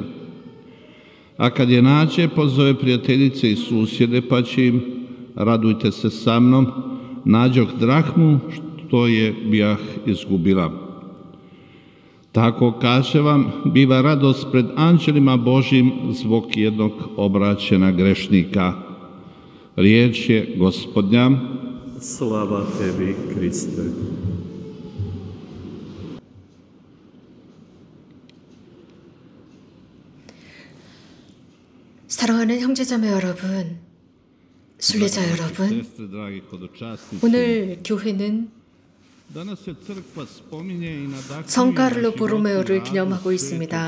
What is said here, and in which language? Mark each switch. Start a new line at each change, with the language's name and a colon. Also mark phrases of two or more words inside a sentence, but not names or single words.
Croatian: A kad je nađe, pozove prijateljice i susjede, pa će im, radujte se sa mnom, nađoh drahmu što je bijah izgubila. Tako, kaže vam, biva radost pred anđelima Božjim zbog jednog obraćena grešnika. Riječ je Gospodnja. Slava Tebi, Kriste.
Korean: 사랑하는 형제자매 여러분, 순례자 여러분, 오늘 교회는 성카를로 보로메오를 기념하고 있습니다.